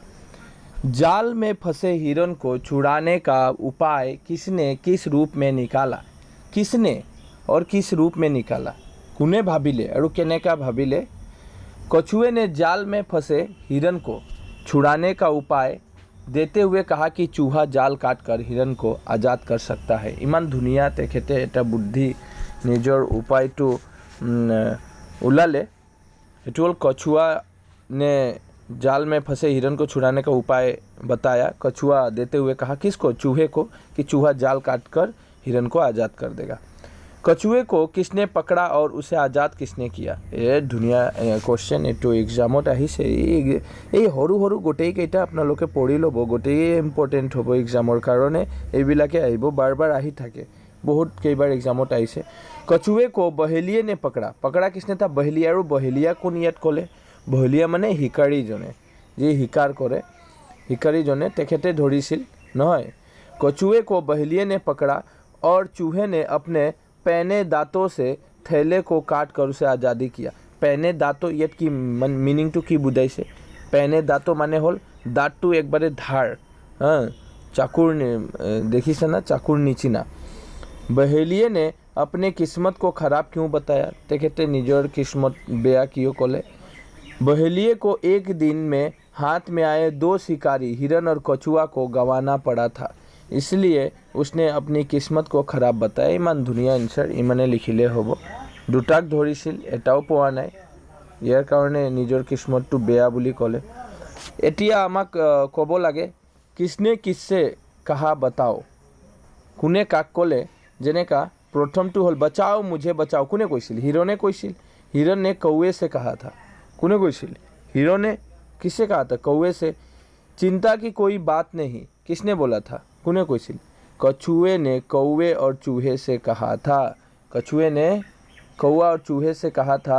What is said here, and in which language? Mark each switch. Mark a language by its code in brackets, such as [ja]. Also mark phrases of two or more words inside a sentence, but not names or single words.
[hi] जाल में फंसे हिरन को छुड़ाने का उपाय किसने किस रूप में निकाला। किसने और किस रूप में निकाला। [as] কোনে ভাবিলে [hi] और [as] কেনেকৈ ভাবিলে। [hi] कछुए ने जाल में फंसे हिरन को छुड़ाने का उपाय देते हुए कहा कि चूहा जाल काटकर हिरन को आज़ाद कर सकता है। [as] ইমান ধুনীয়া তেখেতে এটা বুদ্ধি নিজৰ উপায়টো উলিয়ালে। এইটো হ'ল [hi] कछुआ ने जाल में फंसे हिरन को छुड़ाने का उपाय बताया। कछुआ देते हुए कहा किसको, चूहे को, कि चूहा जाल काटकर हिरन को आज़ाद कर देगा। कछुए को किसने पकड़ा और उसे आज़ाद किसने किया। [as] ই ধুনীয়া কোৱেশ্বন এটা এক্সামত আহিছে। এই সৰু সৰু গোটেইকেইটা আপোনালোকে পঢ়ি ল'ব। গোটেই ইম্পৰ্টেণ্ট হ'ব এক্সামৰ কাৰণে। এইবিলাকে আহিব, বাৰ বাৰ আহি থাকে, [hi] बहुत कई बार [as] এক্সামত আহিছে। [hi] कछुए को बहेलिये ने पकड़ा। पकड़ा किसने था, बहेलिया। [as] और বহেলিয়া কোনটো ক'লে, বহেলিয়া মানে চিকাৰী জনে, যে চিকাৰ কৰে চিকাৰী জনে তেখেতে ধৰিছিল নহয়। [hi] कछुए को बहेलिये ने पकड़ा और चूहे ने अपने पैने दांतों से थैले को काट कर उसे आज़ादी किया। पैने दांतों [as] ইয়াত কি মিনিং টো কি বুজাইছে। [hi] पैने दांतों [as] মানে হ'ল দাঁতটো একেবাৰে ধাৰ। হয়, চাকু দেখিছে না, চাকু নিচিনা। [hi] बहेलिये ने अपने किस्मत को ख़राब क्यों बताया। [as] তেখেতে নিজৰ কিস্মত বেয়া কিয় ক'লে। [hi] बहेलिये को एक दिन में हाथ में आए दो शिकारी हिरन और कछुआ को गंवाना पड़ा था, इसलिए उसने अपनी किस्मत को ख़राब बताया। [as] ইমান ধুনীয়া আনচাৰ ইমানে লিখিলে হ'ব। দুটাক ধৰিছিল, এটাও পোৱা নাই, ইয়াৰ কাৰণে নিজৰ किस्मतটো বেয়া বুলি ক'লে। এতিয়া আমাক ক'ব লাগে [hi] किसने किससे कहा बताओ। [as] কোনে কাক ক'লে। যেনেকৈ প্ৰথমটো হ'ল [hi] बचाओ मुझे बचाओ। [as] কোনে কৈছিল, হৰিণে কৈছিল। [hi] हिरन ने कौवे से कहा था। [as] কোনে কৈছিল, [hi] हिरन ने किससे कहा था, कौवे से। चिंता की कोई बात नहीं, किसने बोला था, [as] কোনে কৈছিল, [hi] कछुए ने कौवे और चूहे से कहा था। कछुए ने कौवा और चूहे से कहा था।